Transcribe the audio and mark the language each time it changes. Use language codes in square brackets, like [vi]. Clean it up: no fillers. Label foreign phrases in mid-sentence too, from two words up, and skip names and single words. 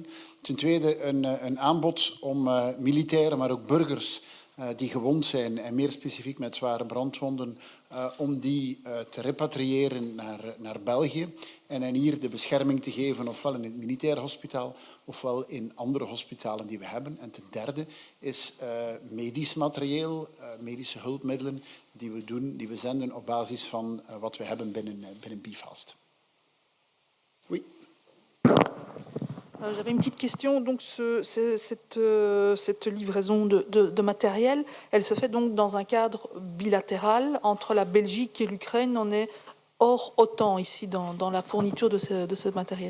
[nl] Ten tweede een aanbod om militairen, maar ook burgers die gewond zijn en meer specifiek met zware brandwonden, om die te repatriëren naar België en hen hier de bescherming te geven, ofwel in het militair hospitaal, ofwel in andere hospitalen die we hebben. En ten derde is medisch materieel, medische hulpmiddelen die we zenden op basis van wat we hebben binnen BIFAST. [fr] Oui. J'avais une petite question. Donc, cette livraison de matériel, elle se fait donc dans un cadre bilatéral entre la Belgique et l'Ukraine. On est hors OTAN ici dans la fourniture de ce matériel.